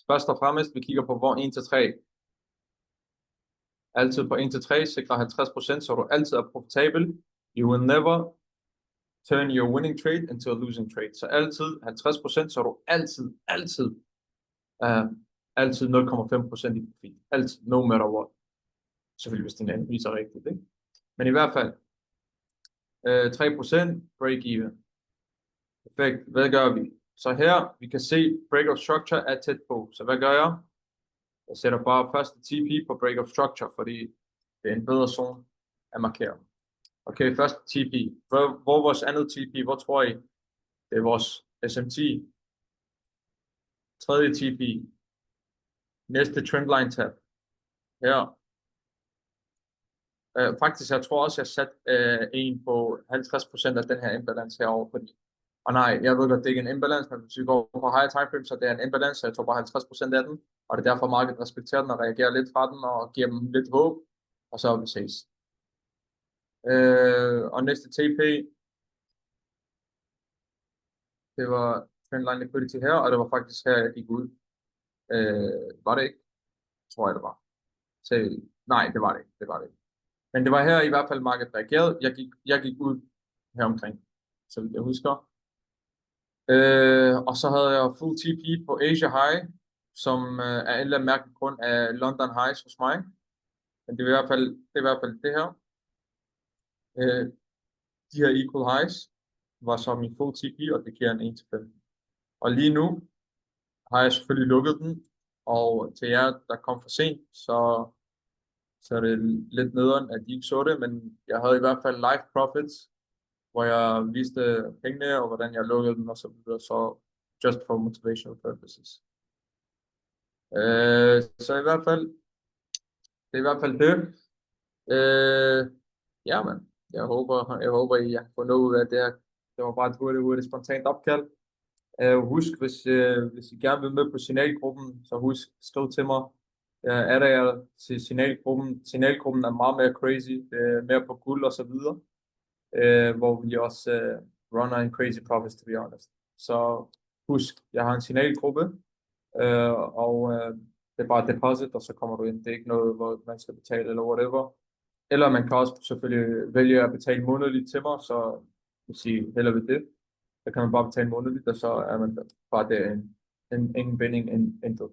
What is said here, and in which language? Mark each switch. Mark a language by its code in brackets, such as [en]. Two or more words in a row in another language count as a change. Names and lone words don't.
[da] Først og fremmest, vi kigger på hvor 1-3. Altid på 1-3, sikrer 50%, så du altid er profitabel. [en] You will never turn your winning trade into a losing trade. [da] Så altid 50%, så du altid 0,5% i profit. Altid, [en] no matter what. [da] Selvfølgelig, hvis din analyse er rigtigt, ikke? Men i hvert fald, 3% [en] break even. [da] Perfekt. Hvad gør vi? Så her, vi kan se, [en] break of structure [da] er tæt på. Så hvad gør jeg? Jeg sætter bare første TP på [en] break of structure, [da] fordi det er en bedre zone at markere. Okay, første TP. Hvor vores andet TP? Hvor tror I? Det er vores SMT. Tredje TP. Næste trendline tab. Her. Faktisk, jeg tror også, jeg satte en på 50% af den her imbalance herovre, fordi og nej, jeg ved godt, det er ikke en imbalance, men hvis vi går på [en] higher time frame, [da] så det er en imbalance, så jeg tror bare 50% af den, og det er derfor markedet respekterer den og reagerer lidt fra den og giver dem lidt håb, og så vi ses. Og næste TP, det var [en] trendline liquidity [da] her, og det var faktisk her, jeg gik ud. Var det ikke? Tror jeg, det var. Så, nej, det var det ikke. Det var det ikke. Men det var her i hvert fald, markedet reagerede. Jeg gik ud her omkring, så vidt jeg husker. Og så havde jeg [en] full TP [da] på Asia High, som er en eller anden mærkelig grund af London Highs hos mig. Men det er i hvert fald det her. De her [en] equal highs [da] var så min [en] full TP, [da] og det giver en 1-5. Og lige nu har jeg selvfølgelig lukket den, og til jer, der kom for sent, så er det lidt nederen, at de ikke så det, men jeg havde i hvert fald [en] live profits, [da] hvor jeg viste pengene, og hvordan jeg lukkede dem, og så videre, så [en] just for motivational purposes. [da] Så i hvert fald, det er i hvert fald det. Ja, men jeg håber, I har fået noget ud af det her. Det var bare et hurtigt spontant opkald. Husk, hvis I gerne vil med på signalgruppen, så husk, skriv til mig. Er der til signalgruppen. Signalgruppen er meget mere crazy, mere på guld og så videre. Hvor vi også runner en [en] crazy profits, to be honest. [da] Så husk, jeg har en signalgruppe, og det er bare deposit, og så kommer du ind. Det er ikke noget, hvor man skal betale eller whatever. Eller man kan også selvfølgelig vælge at betale månedligt til mig, så hvis I hellere ved det, så kan man bare betale månedligt, og så er man bare der ingen binding, intet.